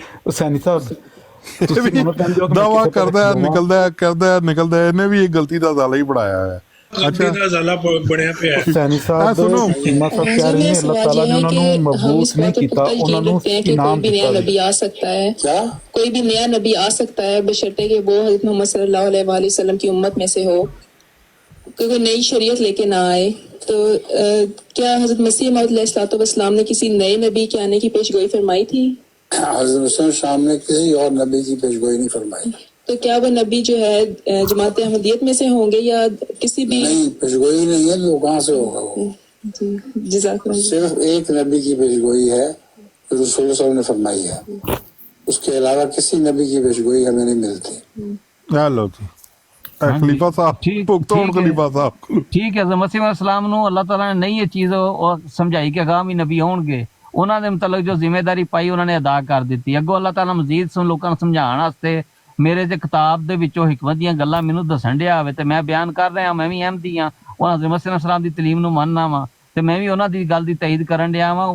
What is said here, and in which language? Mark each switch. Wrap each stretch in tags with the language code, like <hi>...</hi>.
<pa>ਸੈਣੀ ਸਾਹਿਬ ਤੁਸੀਂ ਮੈਨੂੰ ਕਹਿੰਦੇ ਹੋ ਕਿ ਦਾਵਾ ਕਰਦਾ ਹੈ, ਨਿਕਲਦਾ ਹੈ, ਇਹਨੇ ਵੀ ਇਹ ਗਲਤੀ ਦਾ ਜ਼ਾਲਾ ਹੀ ਬਣਾਇਆ ਹੈ। ਰੱਬੀ ਦਾ ਜ਼ਾਲਾ ਬਣਿਆ ਪਿਆ ਹੈ। ਸੈਣੀ ਸਾਹਿਬ ਸੁਣੋ। ਚੀਮਾ ਸਾਹਿਬ ਕਹਿ ਰਹੇ ਨੇ ਅੱਲਾਹ ताला ने ਉਹਨਾਂ ਨੂੰ ਮਬੂਸ ਨਹੀਂ ਕੀਤਾ, ਉਹਨਾਂ ਨੂੰ ਇਨਾਮ ਦਿੱਤਾ</pa> <hi>नबी आ सकता है क्या कोई भी नया नबी आ सकता है बशर्ते कि वो हज़रत मोहम्मद सल्लल्लाहु अलैहि वसल्लम की उम्मत में से हो, कोई नई शरीयत लेके ना आए। तो क्या हज़रत मसीह मौऊद अलैहिस्सलाम ने किसी नए नबी के आने की पेशगोई फरमाई थी? हज़रत शाम ने किसी और नबी की पेशगोई नहीं फरमाई। तो क्या वो नबी जो है जमात अहमदियत में से होंगे या किसी भी? नहीं, पेशगोई नहीं है तो कहाँ से होगा वो? जी जज़ाकल्लाह। सिर्फ एक नबी की पेशगोई है, रसूल सल्लल्लाहु अलैहि वसल्लम ने फरमाई है, उसके अलावा किसी नबी की पेशगोई हमें नहीं मिलती। हेलो जी खलीफा साहब ठीक- भुगतान ठीक है। खलीफा साहब</hi> <pa>ਠੀਕ ਹੈ ਮਸੀਹ ਇਸਲਾਮ ਨੂੰ ਅੱਲਾਹ ਤਾਲਾ ਨੇ ਨਹੀਂ ਇਹ ਚੀਜ਼ ਉਹ ਸਮਝਾਈ ਕਿ ਅਗਾਮੀ ਨਬੀ ਹੋਣਗੇ, ਉਹਨਾਂ ਦੇ ਮੁਤਲਕ ਜੋ ਜ਼ਿੰਮੇਵਾਰੀ ਪਾਈ ਉਹਨਾਂ ਨੇ ਅਦਾ ਕਰ ਦਿੱਤੀ। ਅੱਗੋਂ ਅੱਲਾਹ ਤਾਲਾ ਮਜ਼ੀਦ ਲੋਕਾਂ ਨੂੰ ਸਮਝਾਉਣ ਵਾਸਤੇ ਮੇਰੇ ਤੇ ਕਿਤਾਬ ਦੇ ਵਿੱਚੋਂ ਹਿਕਮਤ ਦੀਆਂ ਗੱਲਾਂ ਮੈਨੂੰ ਦੱਸਣ ਡਿਆ ਹੋਵੇ ਤੇ ਮੈਂ ਬਿਆਨ ਕਰ ਰਿਹਾ, ਮੈਂ ਵੀ ਅਹਿਮਦੀ ਹਾਂ, ਉਹਨਾਂ ਦੇ ਮਸੀਹ ਇਸਲਾਮ ਦੀ ਤਾਲੀਮ ਨੂੰ ਮੰਨਣਾ ਵਾਂ ਤੇ ਮੈਂ ਵੀ ਉਹਨਾਂ ਦੀ ਗੱਲ ਦੀ ਤਈਦ ਕਰਨ ਡਿਆ ਵਾਂ।</pa>